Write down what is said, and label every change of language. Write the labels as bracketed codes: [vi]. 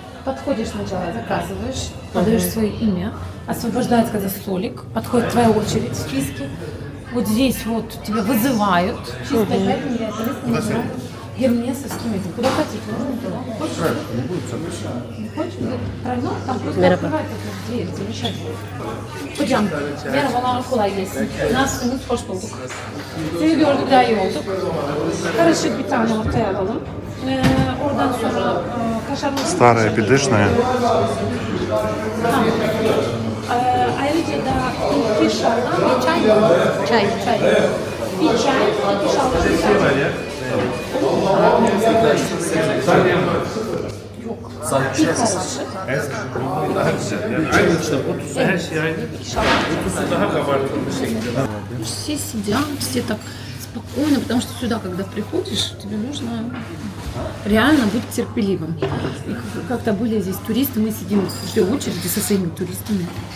[ru] подходишь сначала, заказываешь, подаешь свое имя, освобождается когда столик, подходит твоя очередь в списке. Вот здесь вот тебя вызывают. Чисто опять называют гермесовским этим. Куда хотите, можно туда. Хочешь? Не хочешь? Тройной? Там просто открывать эту дверь, замечательно. [tr] Hocam, merhabalar, kolay gelsin. Nasılsınız? Hoş bulduk. Sizi gördük, daha iyi olduk. Karışık bir tane ortaya alalım. Oradan sonra kaşarlı... [ru] Старая, педышная. [tr] Tamam. Ayrıca da iki şalgam ve çay var. [ru] Чай. [tr] Çay. Bir çay, iki şalgam, bir çay. Yok. Bir karışık. Aynı işte 30 her şey aynı. 30'u daha kabartılmış şekilde. [ru] Все сидят, все так спокойно, потому что сюда, когда приходишь, тебе нужно реально быть терпеливым. И как-то были здесь туристы, мы сидим в ждем очереди со своими туристами.